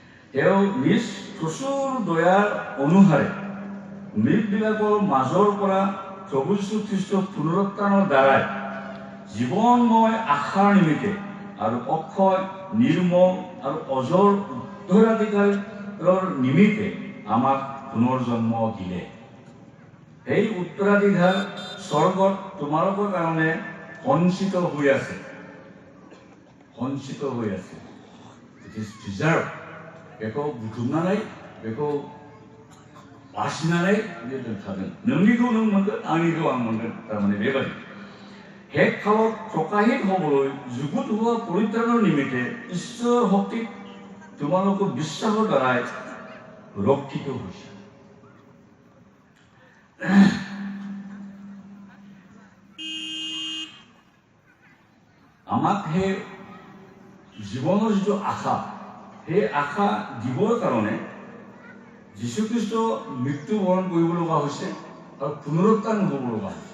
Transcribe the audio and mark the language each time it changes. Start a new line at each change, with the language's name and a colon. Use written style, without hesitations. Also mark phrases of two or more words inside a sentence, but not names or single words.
Assamese: তেওঁ নিজ প্ৰচুৰ দয়াৰ অনুসাৰে মৃতবিলাকৰ মাজৰ পৰা প্ৰভু যীশু খ্ৰীষ্টৰ পুনৰুত্থানৰ দ্বাৰাই জীৱনময় আশাৰ নিমিত্তে আৰু অক্ষয় নিৰ্মল আৰু অজৰ উত্তৰাধিকাৰৰ নিমিত্তে আমাক পুনৰ্জন্ম দিলে। সেই উত্তৰাধিকাৰ স্বৰ্গত তোমালোকৰ কাৰণে সঞ্চিত হৈ আছে। সঞ্চিত হৈ আছে।
English: it is preserve.
Bodo: बेखौ बुथुमनानै बेखौ बासिनानै बियो दोनखागोन। नोंनिखौ नों मोनगोन, आंनिखौ आं मोनगोन। थारमाने बेबादि
Assamese: শেষ কালত প্ৰকাশিত হ'বলৈ যুগুত হোৱা পৰিত্ৰাণৰ নিমিত্তে ঈশ্বৰ শক্তিক তোমালোকৰ বিশ্বাসৰ দ্বাৰাই ৰক্ষিত হৈছে। আমাক সেই জীৱনৰ যিটো আশা, সেই আশা দিবৰ কাৰণে যীশুখ্ৰীষ্ট মৃত্যুবৰণ কৰিব লগা হৈছে আৰু পুনৰুত্থান হ'ব লগা হৈছে।